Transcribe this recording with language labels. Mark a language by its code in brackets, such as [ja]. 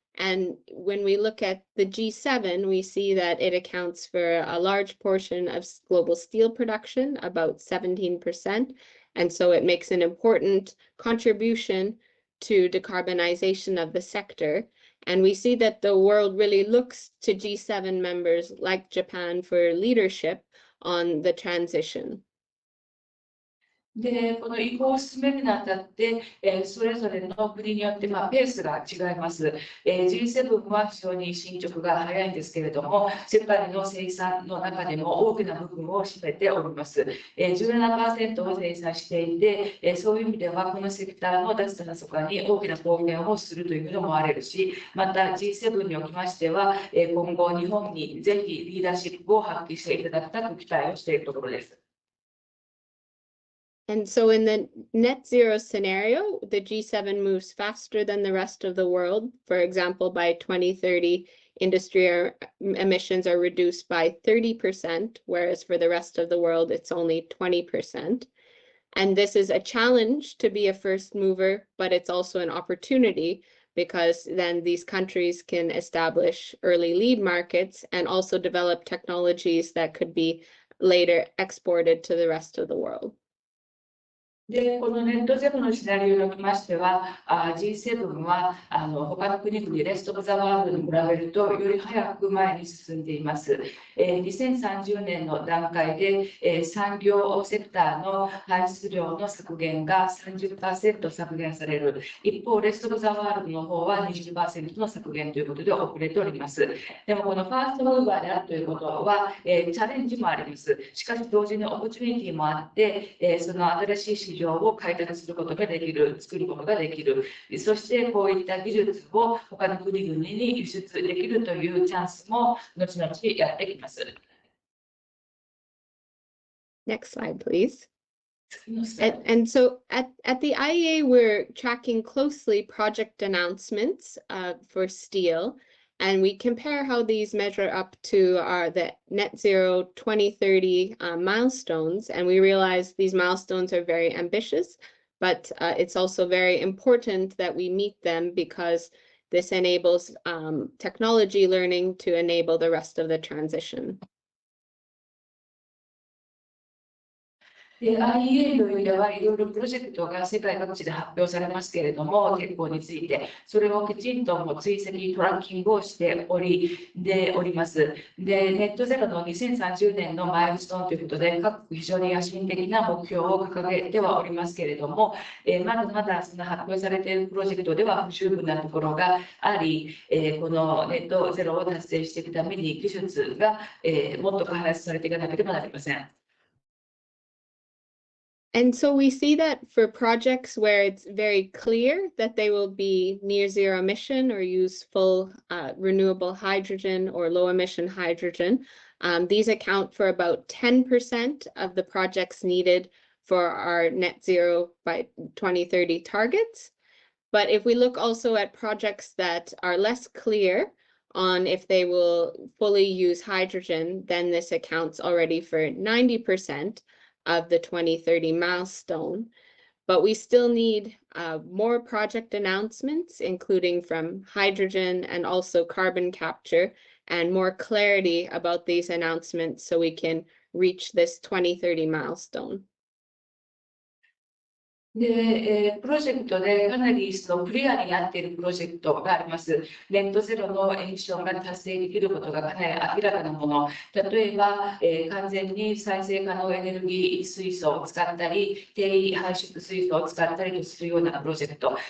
[en] And when we look at the G7, we see that it accounts for a large portion of global steel production, about 17%. And so it makes an important contribution to decarbonization of the sector. And we see that the world really looks to G7 members like Japan for leadership on the transition. [ja] で、この移行を進めるにあたって、それぞれの国によって、ペースが違います。 G7 は非常に進捗が早いんですけれども、世界の生産の中でも大きな部分を占めております。 17% を生産していて、そういう意味ではこのセクターの脱炭素化に大きな貢献をするというふうに思われるし、また G7 におきましては、今後日本にぜひリーダーシップを発揮していただきたく期待をしているところです。 [en] And so in the net zero scenario, the G7 moves faster than the rest of the world. For example, by 2030, industry emissions are reduced by 30%, whereas for the rest of the world, it's only 20%. And this is a challenge to be a first mover, but it's also an opportunity because then these countries can establish early lead markets and also develop technologies that could be later exported to the rest of the world. [ja] で、このネットゼロのシナリオにおきましては、G7 は他の国々、レストオブザワールドに比べると、より早く前に進んでいます。 2030年の段階で、産業セクターの排出量の削減が 30% 削減される。一方、レストオブザワールドの方は 20% の削減ということで遅れております。でも、このファーストムーバーであるということは、チャレンジもあります。しかし、同時にオポチュニティもあって、その新しい市場を開拓することができる、作ることができる。そしてこういった技術を他の国々に輸出できるというチャンスも後々やってきます。 [en] Next slide, please. And so at the IEA, we're tracking closely project announcements for steel. And we compare how these measure up to the net zero 2030 milestones. And we realize these milestones are very ambitious, but it's also very important that we meet them because this enables technology learning to enable the rest of the transition. [ja] IEA の上ではいろいろプロジェクトが世界各地で発表されますけれども、結構について、それをきちんと追跡、トラッキングをしております。で、ネットゼロの2030年のマイルストーンということで、各国非常に野心的な目標を掲げてはおりますけれども、まだまだその発表されているプロジェクトでは不十分なところがあり、このネットゼロを達成していくために技術がもっと開発されていかなければなりません。 [en] And so we see that for projects where it's very clear that they will be near zero emission or use full renewable hydrogen or low emission hydrogen, these account for about 10% of the projects needed for our net zero by 2030 targets. But if we look also at projects that are less clear on if they will fully use hydrogen, then this accounts already for 90% of the 2030 milestone. But we still need more project announcements, including from hydrogen and also carbon capture, and more clarity about these announcements so we can reach this 2030 milestone. [ja] で、プロジェクトでかなりクリアになっているプロジェクトがあります。ネットゼロのエミッションが達成できることがかなり明らかなもの。例えば、完全に再生可能エネルギー水素を使ったり、低排出水素を使ったりとするようなプロジェクト。